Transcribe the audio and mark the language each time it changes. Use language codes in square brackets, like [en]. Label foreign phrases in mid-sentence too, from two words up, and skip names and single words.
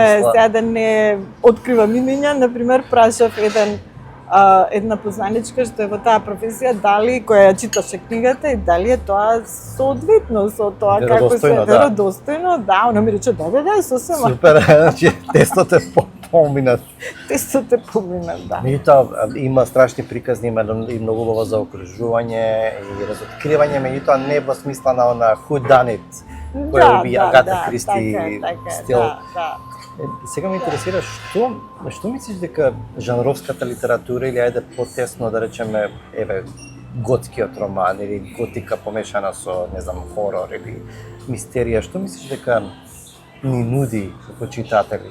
[mk] Точно, еве, сега да не откривам имиња, например, прашав една познаничка што е во таа професија, дали која ја читаше книгата и дали е тоа соодветно со тоа како се веродостојно, она ми рече да, сосема. Супер, значи тестот е поминат. Тестот е поминат, да. Меѓутоа има страшни приказни, има и многу убаво заокружување и разоткривање, меѓутоа не во смисла на она [en] who done it, [mk] која би Агата Кристи стил. Сега ме интересира што мислиш дека жанровската литература или ајде потесно да речеме еве готскиот роман или готика помешана со не знам хорор или мистерија, што мислиш дека ни нуди како читатели?